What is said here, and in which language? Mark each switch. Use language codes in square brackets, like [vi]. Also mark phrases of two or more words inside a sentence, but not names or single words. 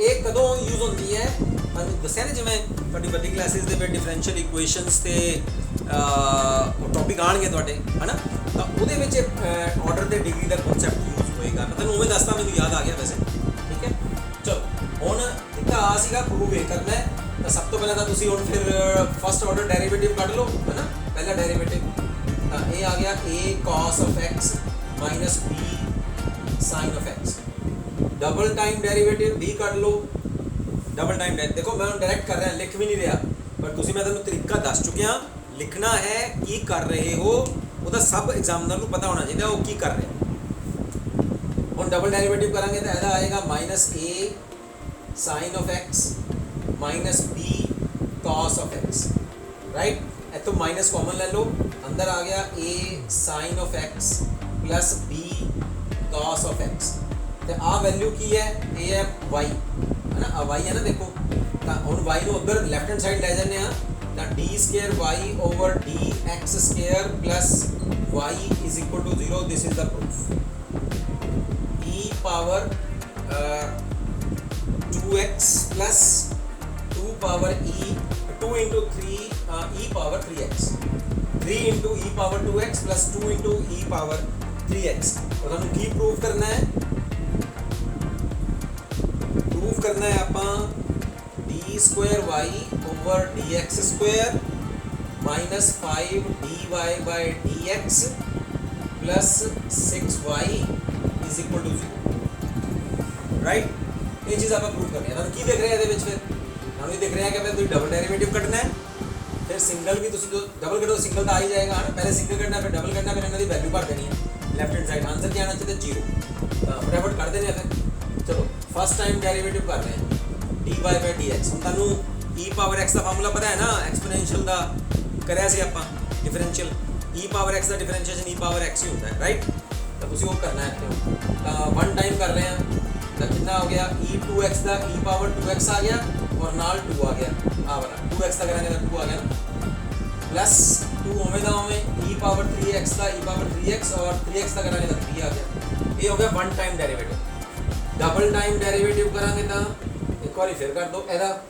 [pa] ਇਹ ਕਦੋਂ ਯੂਜ਼ ਹੁੰਦੀ ਹੈ, ਤੁਹਾਨੂੰ ਦੱਸਿਆ ਨਾ, ਜਿਵੇਂ ਤੁਹਾਡੀ ਵੱਡੀ ਕਲਾਸਿਸ ਦੇ ਵਿੱਚ [en] differential equations [pa] ਤੇ ਟੌਪਿਕ ਆਉਣਗੇ ਤੁਹਾਡੇ, ਹੈ ਨਾ, ਤਾਂ ਉਹਦੇ ਵਿੱਚ ਆਰਡਰ ਤੇ ਡਿਗਰੀ ਦਾ ਕਨਸੈਪਟ ਯੂਜ਼ ਹੋਏਗਾ। ਮੈਂ ਤੁਹਾਨੂੰ ਉਵੇਂ ਦੱਸਦਾ, ਮੈਨੂੰ ਯਾਦ ਆ ਗਿਆ ਵੈਸੇ, ਠੀਕ ਹੈ। ਚਲੋ ਹੁਣ ਇੱਕ ਆ ਸੀਗਾ ਪ੍ਰੂਵ ਇਹ ਕਰਨਾ ਹੈ, ਤਾਂ ਸਭ ਤੋਂ ਪਹਿਲਾਂ ਤਾਂ ਤੁਸੀਂ ਹੁਣ ਫਿਰ [en] first order derivative [pa] ਕੱਢ ਲਓ, ਹੈ ਨਾ, ਪਹਿਲਾ ਡੈਰੀਵੇਟਿਵ, ਤਾਂ ਇਹ ਆ ਗਿਆ [en] a cos of x minus b sin of x। double time derivative [pa] b ਕੱਢ ਲਓ, [en] double time [pa] ਦੇਖੋ ਮੈਂ ਹੁਣ ਡਾਇਰੈਕਟ ਕਰ ਰਿਹਾ, ਲਿਖ ਵੀ ਨਹੀਂ ਰਿਹਾ, ਪਰ ਤੁਸੀਂ ਮੈਂ ਤੁਹਾਨੂੰ ਤਰੀਕਾ ਦੱਸ ਚੁੱਕਿਆ, ਲਿਖਣਾ ਹੈ ਕੀ ਕਰ ਰਹੇ ਹੋ, ਉਹਦਾ ਸਭ ਐਗਜ਼ਾਮਨਰ ਨੂੰ ਪਤਾ ਹੋਣਾ ਚਾਹੀਦਾ ਉਹ ਕੀ ਕਰ ਰਿਹਾ। ਹੁਣ [en] double derivative [pa] ਕਰਾਂਗੇ ਤਾਂ ਇਹਦਾ ਆਏਗਾ [en] -a sin of x minus b cos of x, [pa] ਰਾਈਟ। ਇੱਥੋਂ [en] minus common [pa] ਲੈ ਲਓ, ਅੰਦਰ ਆ ਗਿਆ [en] a sin of x plus b cos of x, [pa] ਤੇ ਆ ਵੈਲਿਊ ਕੀ ਹੈ, ਇਹ ਹੈ y, ਹੈ ਨਾ, ਆ y ਹੈ ਨਾ, ਦੇਖੋ, ਤਾਂ ਹੁਣ y ਨੂੰ ਉੱਧਰ [en] left hand side [pa] ਲੈ ਜਾਂਦੇ ਆ, ਤਾਂ [en] d square y over dx square plus y is equal to 0। this is the proof, e power 2x plus 2 power e 2 into 3 e power 3x, 3 into e power 2x plus 2 into e power 3x। [pa] और ਤੁਹਾਨੂੰ ਕੀ ਪ੍ਰੂਫ ਕਰਨਾ ਹੈ, ਪ੍ਰੂਫ ਕਰਨਾ ਹੈ ਆਪਾਂ [en] d square y over dx square minus 5 dy by dx plus 6y is equal to 0, [pa] ਰਾਈਟ। ਇਹ ਚੀਜ਼ ਆਪਾਂ ਪ੍ਰੂਫ ਕਰਨੀ ਹੈ। ਤੁਹਾਨੂੰ ਕੀ ਦਿਖ ਰਿਹਾ ਇਹਦੇ ਵਿੱਚ, ਫਿਰ ਤੁਹਾਨੂੰ ਇਹ ਦਿਖ ਰਿਹਾ ਕਿ ਫਿਰ ਤੁਸੀਂ [en] double derivative [pa] ਕੱਢਣਾ ਹੈ, ਫਿਰ ਸਿੰਗਲ ਵੀ ਤੁਸੀਂ ਡਬਲ ਕੱਢੋ, ਸਿੰਗਲ ਤਾਂ ਆ ਹੀ ਜਾਏਗਾ, ਹੈ, ਪਹਿਲੇ ਸਿੰਗਲ ਕੱਢਣਾ ਫਿਰ ਡਬਲ ਕੱਢਣਾ, ਫਿਰ ਇਹਨਾਂ ਦੀ ਵੈਲਿਊ ਭਰ ਦੇਣੀ ਹੈ [en] left hand side, [pa] ਆਂਸਰ ਕੀ ਆਣਾ ਚਾਹੀਦਾ 0। ਤਾਂ ਫਟਾਫਟ ਕਰ ਦੇਣੇ ਆ ਫਿਰ। ਚਲੋ [en] first time derivative [pa] ਕਰ ਰਹੇ ਹਾਂ [en] dy by dx। [pa] ਹੁਣ ਤੁਹਾਨੂੰ [en] e power x [pa] ਦਾ ਫਾਰਮੂਲਾ ਪਤਾ ਹੈ ਨਾ, ਐਕਸਪੋਨੈਂਸ਼ੀਅਲ ਦਾ ਕਰਿਆ ਸੀ ਆਪਾਂ ਡਿਫਰੈਂਸ਼ੀਅਲ, [en] e power x [pa] ਦਾ ਡਿਫਰੈਂਸ਼ੀਏਸ਼ਨ [en] e power x [pa] ਹੀ ਹੁੰਦਾ ਹੈ, ਰਾਈਟ। ਤਾਂ ਤੁਸੀਂ ਉਹ ਕਰਨਾ ਹੈ, ਤਾਂ 1 ਟਾਈਮ ਕਰ ਰਹੇ ਹਾਂ [hi] तो कितना हो गया ई 2x का [en] e power 2x [hi] आ गया और नाल 2 आ गया आ वाला 2x का करेंगे तो 2 आ गया ना प्लस 2 ओमेगा में [en] e power 3x [hi] का [en] e power 3x [hi] और 3x का करेंगे तो 3 आ गया ये हो गया [en] one time derivative double time derivative [hi] करेंगे तो एक बार फिर कर दो एदा